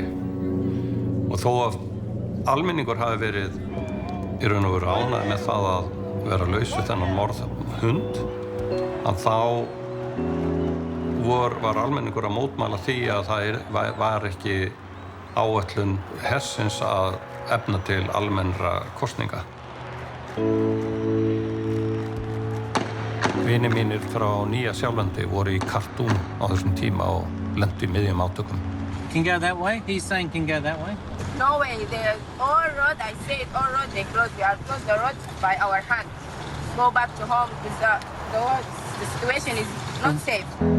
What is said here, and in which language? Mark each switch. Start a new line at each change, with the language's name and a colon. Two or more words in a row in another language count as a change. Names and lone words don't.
Icelandic: Og þó að almenningur hafi verið í raun og veru ánægður með það að vera laus við þennan morðhund, að þá var almenningur að mótmæla því að það var ekki áætlun hersins að efna til almennra kosninga. Vinir mínir frá Nýja-Sjálandi voru í Khartoum á þessum tíma og lentu í miðjum átökum.
English: Can go that way? He's saying can go that way? No way. All road, I said all road, they closed. We are closed the road by our hand. Go back to home because the situation is not safe.